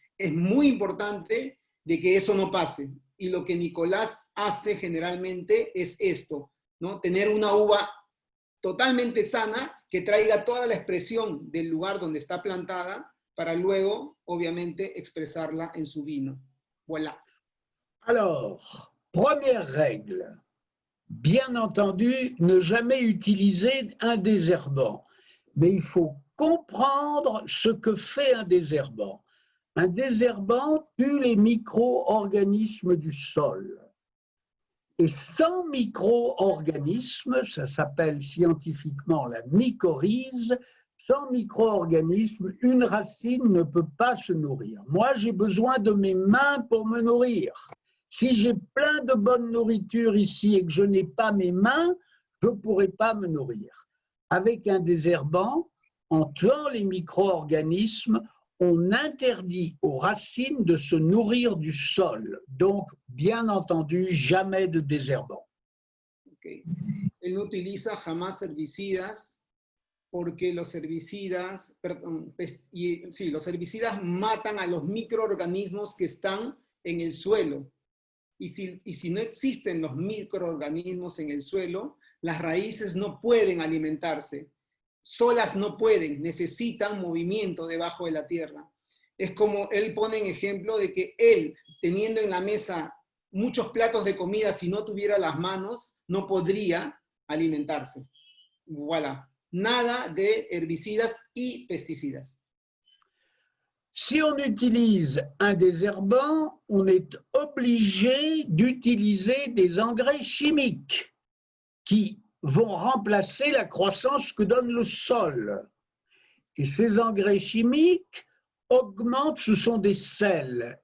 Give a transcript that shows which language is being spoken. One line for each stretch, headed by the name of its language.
Spanish: Es muy importante de que eso no pase. Y lo que Nicolás hace generalmente es esto, ¿no? Tener una uva totalmente sana que traiga toda la expresión del lugar donde está plantada para luego, obviamente, expresarla en su vino.
French: Voilà. Alors, première règle. Bien entendu, ne jamais utiliser un désherbant. Mais il faut comprendre ce que fait un désherbant. Un désherbant tue les micro-organismes du sol. Et sans micro-organismes, ça s'appelle scientifiquement la mycorhize, sans micro-organismes, une racine ne peut pas se nourrir. Moi, j'ai besoin de mes mains pour me nourrir. Si j'ai plein de bonne nourriture ici et que je n'ai pas mes mains, je ne pourrai pas me nourrir. Avec un désherbant, en tuant les micro-organismes, on interdit aux racines de se nourrir du sol. Donc, bien entendu, jamais de désherbant. Okay.
Spanish: Él no utiliza jamás herbicidas porque los herbicidas, los herbicidas matan a los microorganismos que están en el suelo. Y si no existen los microorganismos en el suelo, las raíces no pueden alimentarse. Solas no pueden, necesitan movimiento debajo de la tierra. Es como él pone en ejemplo de que él, teniendo en la mesa muchos platos de comida, si no tuviera las manos, no podría alimentarse. Voilà. Nada de herbicidas y pesticidas.
French: Si on utilise un désherbant, on est obligé d'utiliser des engrais chimiques qui vont remplacer la croissance que donne le sol. Et ces engrais chimiques augmentent, ce sont des sels.